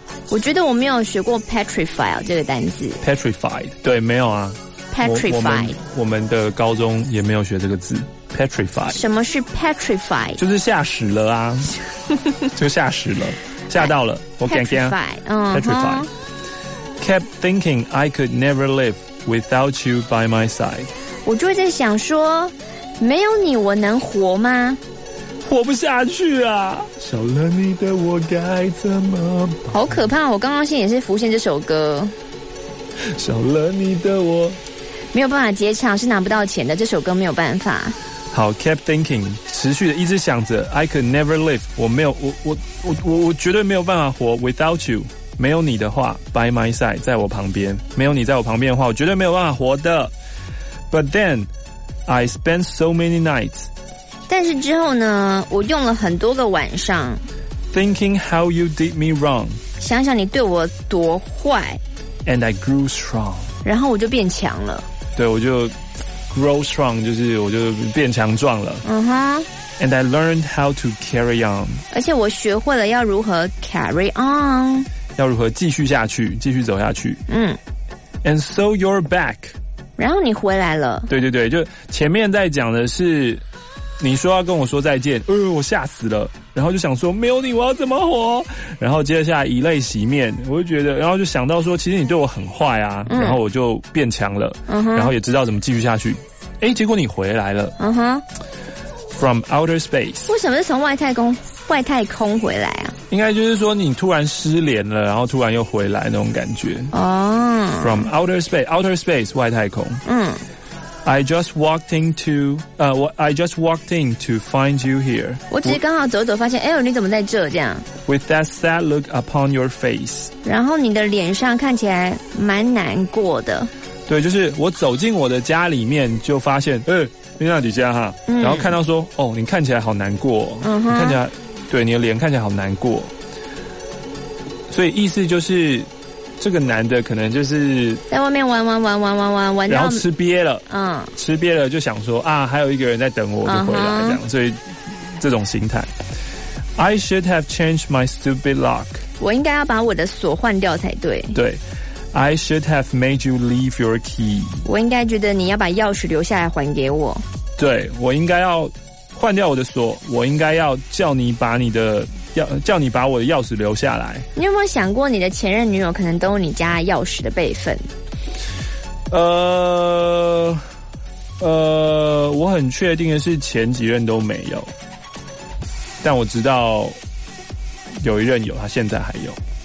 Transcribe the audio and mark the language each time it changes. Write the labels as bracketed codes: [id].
[zh] 我觉得我没有学过 petrified 这个单字。 petrified， 对，没有啊。 [en] petrified， [zh] 我们的高中也没有学这个字。 [en] petrified， [zh] 什么是 petrified？就是吓死了啊，就吓死了，吓到了。我敢讲 [en] petrified。 Kept thinking I could never live without you by my side。 [zh] 我就在想说，没有你我能活吗？活不下去啊，少了你的我该怎么办？好可怕，我刚刚心也是浮现这首歌。少了你的我没有办法接唱，是拿不到钱的，这首歌没有办法。好， [en] kept thinking， [zh] 持续的一直想着。 [en] I could never live， [zh] 我没有，我绝对没有办法活。 [en] without you， [zh] 没有你的话。 [en] by my side， [zh] 在我旁边，没有你在我旁边的话，我绝对没有办法活的。 [en] but then I spent so many nights， [zh] 但是之后呢，我用了很多个晚上。 [en] Thinking how you did me wrong， [zh] 想想你对我多坏。 [en] And I grew strong， [zh] 然后我就变强了。对，我就 [en] grow strong， [zh] 就是我就变强壮了。嗯哼。 [en] And I learned how to carry on， [zh] 而且我学会了要如何 [en] carry on， [zh] 要如何继续下去，继续走下去。嗯。 [en] And so you're back， [zh] 然后你回来了。对对对，就前面在讲的是。你说要跟我说再见，我吓死了。然后就想说没有你我要怎么活，然后接下来以泪洗面，我就觉得，然后就想到说其实你对我很坏啊，然后我就变强了，然后也知道怎么继续下去。诶，结果你回来了。嗯哼。 [en] From outer space， [zh] 为什么是从外太空回来啊？应该就是说你突然失联了，然后突然又回来那种感觉。哦。 [en] From outer space [zh] 外太空。嗯。 [en] I just walked in to find you here. [zh] 我只是刚好走走发现，哎呦，你怎么在这这样。 [en] With that sad look upon your face. [zh] 然后你的脸上看起来蛮难过的。对，就是我走进我的家里面就发现，你那几家哈。然后看到说，哦，你看起来好难过。嗯哼。你看起来，对，你的脸看起来好难过。所以意思就是这个男的可能就是在外面玩到，然后吃瘪了。嗯，吃瘪了就想说啊，还有一个人在等我，就回来这样。所以这种心态。 [en] I should have changed my stupid lock， [zh] 我应该要把我的锁换掉才对。对。 [en] I should have made you leave your key， [zh] 我应该觉得你要把钥匙留下来还给我。对，我应该要换掉我的锁，我应该要叫你把我的钥匙留下来。你有没有想过你的前任女友可能都有你家钥匙的备份？我很确定的是前几任都没有，但我知道有一任有，他现在还有。